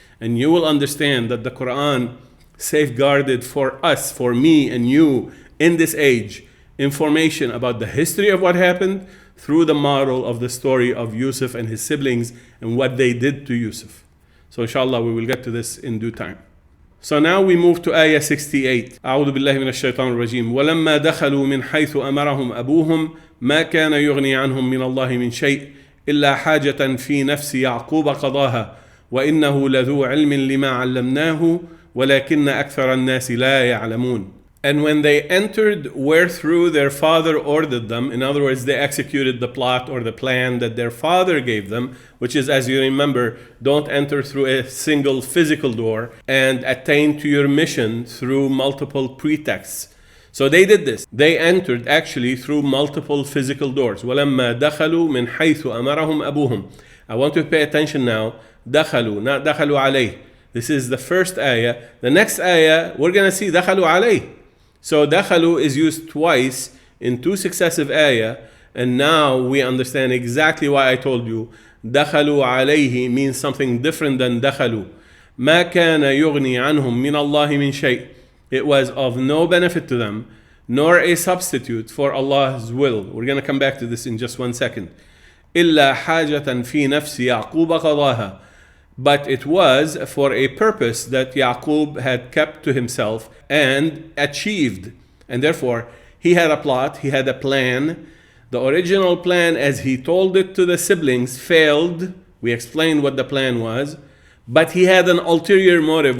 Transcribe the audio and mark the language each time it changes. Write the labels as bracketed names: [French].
[English] And you will understand that the Quran safeguarded for us, for me and you in this age, information about the history of what happened through the model of the story of Yusuf and his siblings and what they did to Yusuf. So inshallah we will get to this in due time. So now we move to ayah 68. [Arabic] أعوذ بالله من الشيطان الرجيم. ولما دخلوا من حيث أمرهم أبوهم ما كان يغني عنهم من الله من شيء إلا حاجة في نفس يعقوب قضاها وإنه لذو علم لما علمناه ولكن أكثر الناس لا يعلمون. [English] And when they entered where through their father ordered them, in other words, they executed the plot or the plan that their father gave them, which is, as you remember, don't enter through a single physical door and attain to your mission through multiple pretexts. So they did this. They entered actually through multiple physical doors. [Arabic] وَلَمَّا دَخَلُوا مِنْ حَيْثُ أَمَرَهُمْ أَبُوهُم. [English] I want to pay attention now. [Arabic] دَخَلُوا, not دَخَلُوا عَلَيْهِ. [English] This is the first ayah. The next ayah, we're going to see دَخَلُوا عَلَيْهِ. So dakhalu is used twice in two successive ayah, and now we understand exactly why I told you dakhalu alayhi means something different than dakhalu. [Arabic] ما كان يغني عنهم من الله من شيء. [English] It was of no benefit to them, nor a substitute for Allah's will. We're going to come back to this in just 1 second. [Arabic] إلا حاجة في نفس يعقوب قضاها. [English] But it was for a purpose that Yaqub had kept to himself and achieved. And therefore, he had a plot, he had a plan. The original plan, as he told it to the siblings, failed. We explained what the plan was. But he had an ulterior motive.